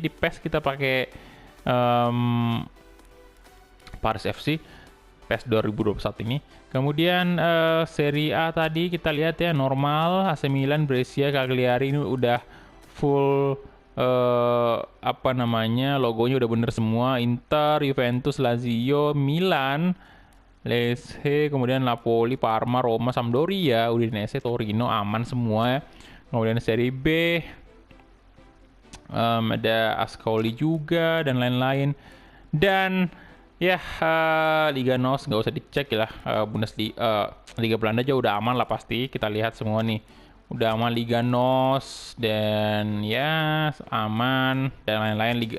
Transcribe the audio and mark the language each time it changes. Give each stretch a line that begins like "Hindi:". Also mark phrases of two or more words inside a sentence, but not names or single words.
Indonesian: Di PES kita pakai Paris FC. PES 2021 ini. Kemudian Serie A tadi kita lihat ya, normal, AC Milan, Brescia, Cagliari ini udah full apa namanya, logonya udah bener semua. Inter, Juventus, Lazio, Milan, Lecce, kemudian Napoli, Parma, Roma, Sampdoria, Udinese, Torino aman semua ya. Kemudian Serie B ada Ascoli juga dan lain-lain. Dan ya Liga NOS nggak usah dicek lah. Bundesliga, Liga Belanda aja udah aman lah pasti. Kita lihat semua nih udah aman Liga NOS dan ya aman dan lain-lain.